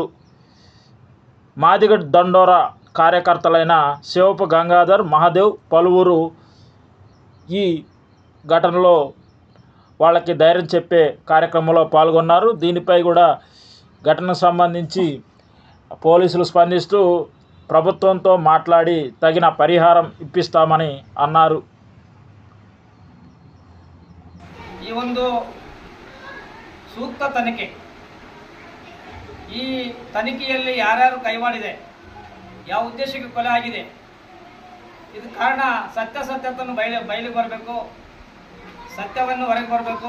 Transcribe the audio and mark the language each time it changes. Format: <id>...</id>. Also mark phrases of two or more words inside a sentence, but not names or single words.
<te>మాదిగ దండోరా కార్యకర్తలైన శివపు గంగాధర్, మహాదేవ్ పలువురు ఈ ఘటనలో వాళ్ళకి ధైర్యం చెప్పే కార్యక్రమంలో పాల్గొన్నారు. దీనిపై కూడా ఘటనకు సంబంధించి పోలీసులు స్పందిస్తూ ప్రభుత్వంతో మాట్లాడి తగిన పరిహారం ఇప్పిస్తామని అన్నారు.</te> <kn>ಈ ಒಂದು ಸೂಕ್ತ ತನಿಖೆ, ಈ ತನಿಖೆಯಲ್ಲಿ ಯಾರ್ಯಾರು ಕೈವಾಡಿದೆ, ಯಾವ ಉದ್ದೇಶಕ್ಕೆ ಕೊಲೆ ಆಗಿದೆ, ಇದು ಕಾರಣ ಸತ್ಯಾಸತ್ಯತೆಯನ್ನು ಬಯಲಿಗೆ ಬರಬೇಕು, ಸತ್ಯವನ್ನು ಹೊರಗೆ ಬರಬೇಕು.</kn>